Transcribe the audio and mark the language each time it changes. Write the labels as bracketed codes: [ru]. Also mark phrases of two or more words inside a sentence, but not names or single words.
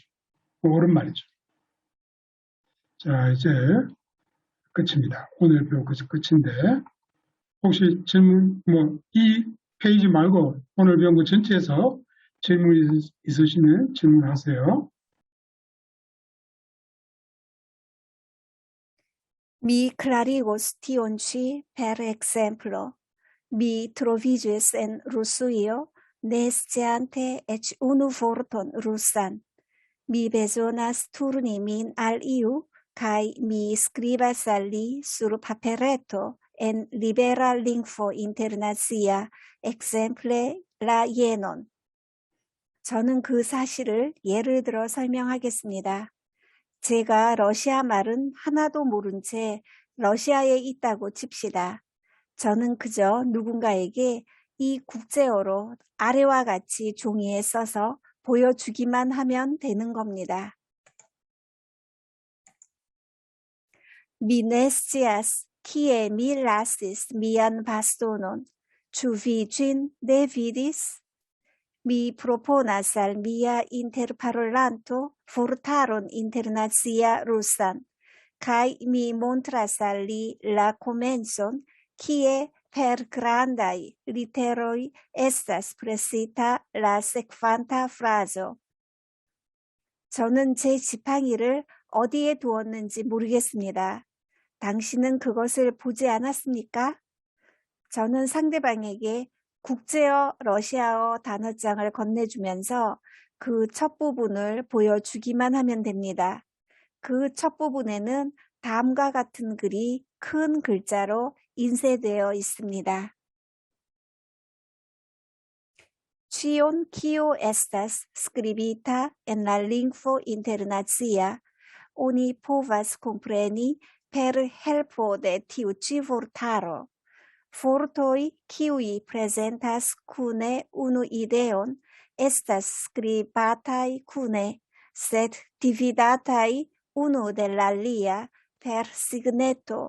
[ko] 옳은 말이죠. 자, 이제 끝입니다. 오늘 배울 것이 끝인데, 혹시 질문, 이 페이지 말고 오늘 배운 것 전체에서 질문 있으시면 질문하세요. [eo] Mi clarigos tion ci per exemplo. Mi troviĝis en Rusujo, ne sciante eĉ unu vorton rusan. Mi bezonas turni min al iu, kaj mi skribas al li sur papereto en libera lingvo internacia, exemple la yenon. [ko] 저는 그 사실을 예를 들어 설명하겠습니다. 제가 러시아 말은 하나도 모른 채 러시아에 있다고 칩시다. 저는 그저 누군가에게 이 국제어로 아래와 같이 종이에 써서 보여주기만 하면 되는 겁니다. [eo] Mi ne scias kie mi lasis mian bastonon. Ĉu vi ĝin ne vidis? Mi proponas al mia interparolanto vortaron internacia rusan, kaj mi montras al li la komencon, kie per grandaj literoj estas presita la sekvanta frazo. [ko] 저는 제 지팡이를 어디에 두었는지 모르겠습니다. 당신은 그것을 보지 않았습니까? 저는 상대방에게 국제어 러시아어 단어장을 건네주면서 그 첫 부분을 보여주기만 하면 됩니다. 그 첫 부분에는 다음과 같은 글이 큰 글자로 인쇄되어 있습니다. [eo] Ĉion kio estas skribita en la lingvo internacia, oni povas kompreni per helpo de tiu ĉi vortaro. Vortoj kiuj prezentas kune unu ideon estas skribataj kune, sed dividataj unu de la alia per signeto.